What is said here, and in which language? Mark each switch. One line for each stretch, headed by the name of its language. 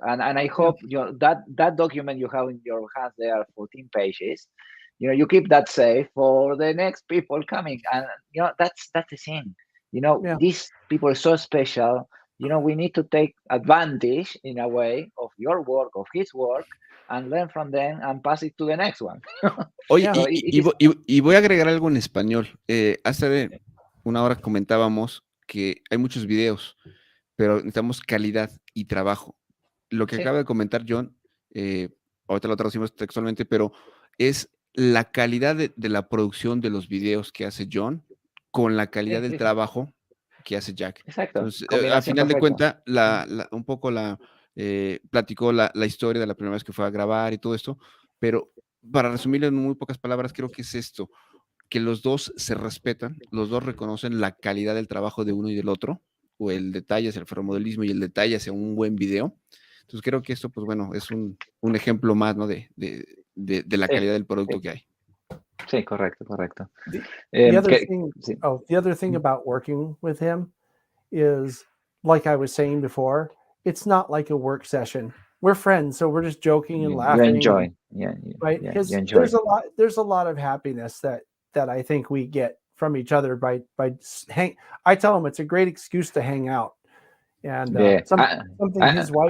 English: And I hope that document you have in your hands, there are 14 pages. You keep that safe for the next people coming. And that's the thing. These people are so special. We need to take advantage in a way of your work, of his work, and learn from them and pass it to the next one.
Spanish: Oye, y voy a agregar algo en español. Hace una hora comentábamos que hay muchos videos, pero necesitamos calidad y trabajo. Lo que acaba de comentar John, ahorita lo traducimos textualmente, pero es la calidad de la producción de los videos que hace John con la calidad del trabajo que hace Jack. Exacto. Entonces, a final de cuentas, un poco platicó la historia de la primera vez que fue a grabar y todo esto, pero para resumirlo en muy pocas palabras, creo que es esto, que los dos se respetan, los dos reconocen la calidad del trabajo de uno y del otro, o el detalle hacia el ferromodelismo y el detalle hacia un buen video. Entonces creo que esto, pues bueno, es un ejemplo más, ¿no? de la calidad del producto que hay. Sí, correcto.
English: The other thing about working with him is, like I was saying before, it's not like a work session. We're friends, so we're just joking and laughing. You enjoy, right? There's a lot of happiness that I think we get from each other by I tell him it's a great excuse to hang out, and something his wife.